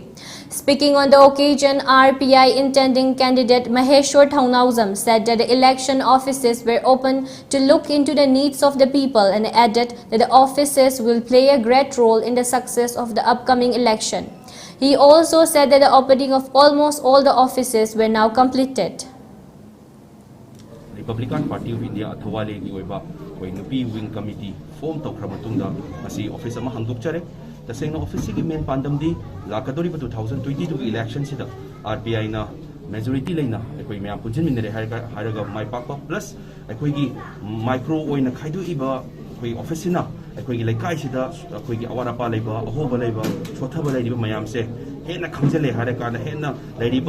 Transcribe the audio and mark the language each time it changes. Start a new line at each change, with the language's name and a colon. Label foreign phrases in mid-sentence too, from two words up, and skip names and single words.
English: Speaking on the occasion, RPI intending candidate Maheshwar Thaunawzam said that the election offices were open to look into the needs of the people and added that the offices will play a great role in the success of the upcoming election. He also said that the opening of almost all the offices were now completed.
Manipuri: Republican Party of India Athawale gi oiba koi nupi
English: wing committee
Manipuri: form tawkhra matungda asi office ama hangdokchare tasengna office gi main pandam di lakadori 2022 election sida RPI na majority leina ekoi mayam punjin minere haraga mai pakpa plus ekoi gi micro oina khaidu iba koi office na ekoi gi laikai sida ekoi gi awara pa leiba ahoba leiba chothaba leiba mayam se hena khamjale haraga na hena leiba